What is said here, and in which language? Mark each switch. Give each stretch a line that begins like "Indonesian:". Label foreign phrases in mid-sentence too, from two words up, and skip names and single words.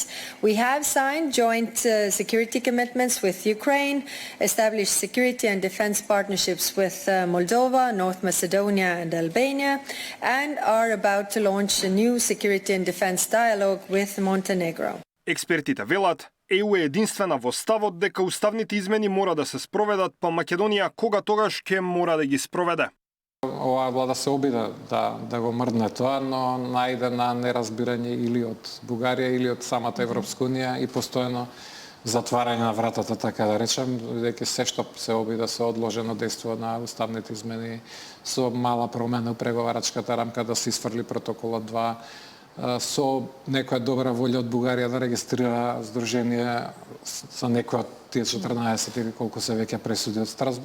English: We have signed joint security commitments with Ukraine, established security and defense partnerships with Moldova, North Macedonia and Albania, and are about to launch a new security and defense dialogue with Montenegro.
Macedonian: Експертите велат, ЕУ е единствена во ставот дека уставните измени мора да се спроведат, па Македонија кога тогаш ќе мора да ги спроведе. Оваа влада се обида да го мрдне тоа, но најде на неразбирање или од Бугарија или од самата Европска унија и постојано затварање на вратата, така да речем, бидејќи се што се обида се одложено дејство на уставните измени со мала промена у преговарачката рамка да се исфрли протоколот 2, со некоја добра волја од Бугарија да регистрира здружение со некоја од тие 14 или колку се веќе пресуди од Страсбург.